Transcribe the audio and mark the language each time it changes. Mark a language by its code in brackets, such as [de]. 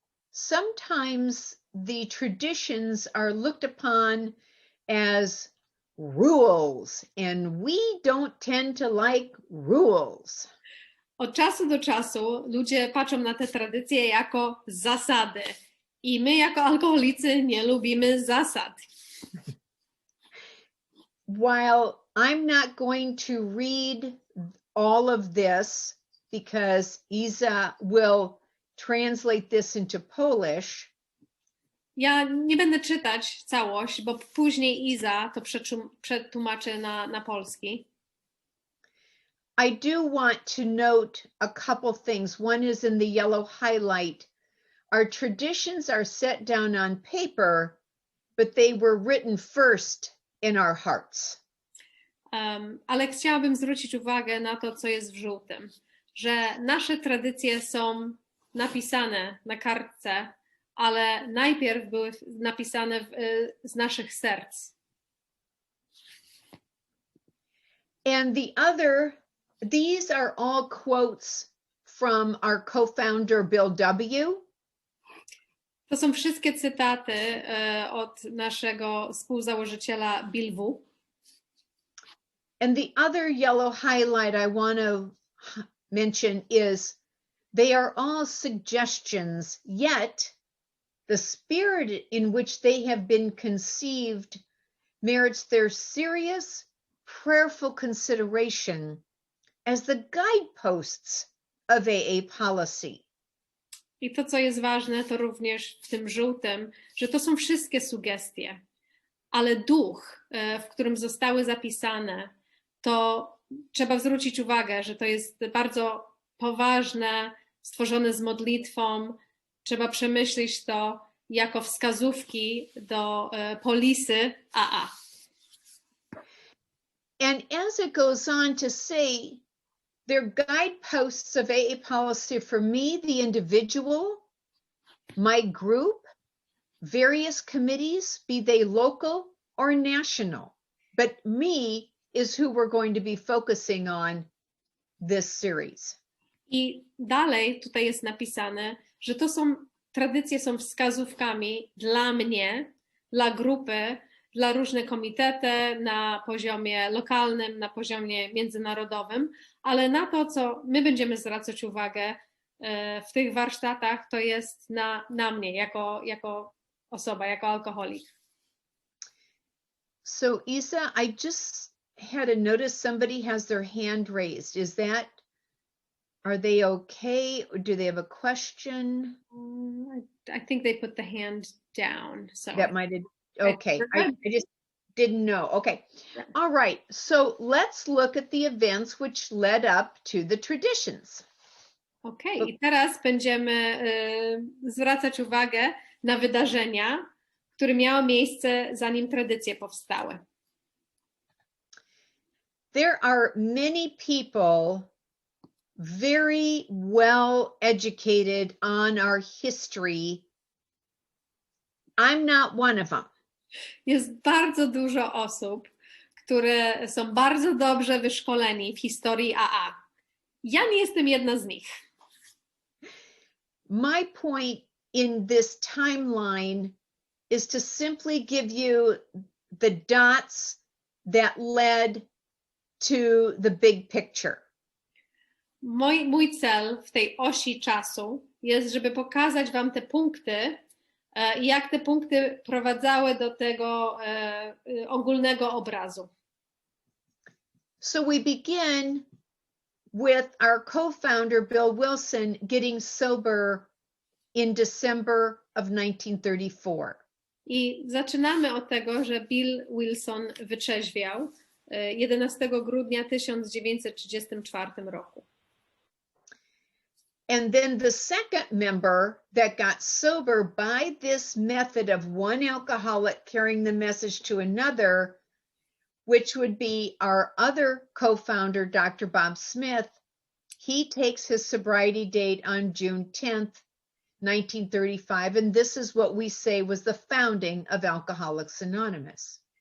[en] Sometimes the traditions are looked upon as rules, and we don't tend to like rules. [pl] Od czasu do czasu ludzie patrzą na te tradycje jako zasady i my jako alkoholicy nie lubimy zasad. [en] While I'm not going to read all of this because Iza will translate this into Polish. [pl] Ja nie będę czytać całość, bo później Iza to przetłumaczy na polski. [en] I do want to note a couple things. One is in the yellow highlight. Our traditions are set down on paper, but they were written first in our hearts. [pl] Ale chciałabym zwrócić uwagę na to, co jest w żółtym, że nasze tradycje są napisane na kartce, ale najpierw były napisane z naszych serc. [en] And these are all quotes from our co-founder Bill W. [pl] To są wszystkie cytaty od naszego współzałożyciela Bill W. [en] And the other yellow highlight I want to mention is they are all suggestions, yet the spirit in which they have been conceived merits their serious, prayerful consideration as the guideposts of AA policy. [pl] I to, co jest ważne, to również w tym żółtym, że to są wszystkie sugestie, ale duch, w którym zostały zapisane, to trzeba zwrócić uwagę, że to jest bardzo poważne, stworzone z modlitwą. Trzeba przemyśleć to jako wskazówki do polisy AA. [en] And as it goes on to say, They're guideposts of AA policy for me, the individual, my group, various committees, be they local or national. But me is who we're going to be focusing on this series. [pl] I dalej tutaj jest napisane, że tradycje są wskazówkami dla mnie, dla grupy, dla różnych komitety na poziomie lokalnym, na poziomie międzynarodowym, ale na to, co my będziemy zwracać uwagę w tych warsztatach, to jest na mnie jako osoba, jako alkoholik. [en] So Isa, I just had a notice somebody has their hand raised. Are they okay? Or do they have a question? I think they put the hand down. So That might have, okay. I just didn't know. Okay. Yeah. All right. So let's look at the events which led up to the traditions. [pl] Okej, i teraz będziemy zwracać uwagę na wydarzenia, które miały miejsce zanim tradycje powstały. [en] There are many people very well educated on our history. I'm not one of them. [pl] Jest bardzo dużo osób, które są bardzo dobrze wyszkoleni w historii AA. Ja nie jestem jedna z nich. [en] My point in this timeline is to simply give you the dots that led to the big picture. [pl] Mój cel w tej osi czasu jest, żeby pokazać wam te punkty, jak te punkty prowadzały do tego ogólnego obrazu. [en] So we begin with our co-founder, Bill Wilson, getting sober in December of 1934. [pl] I zaczynamy od tego, że Bill Wilson wytrzeźwiał 11 grudnia 1934 roku. [en] And then the second member that got sober by this method of one alcoholic carrying the message to another, which would be our other co-founder, Dr. Bob Smith, he takes his sobriety date on June 10th, 1935, and this is what we say was the founding of Alcoholics Anonymous.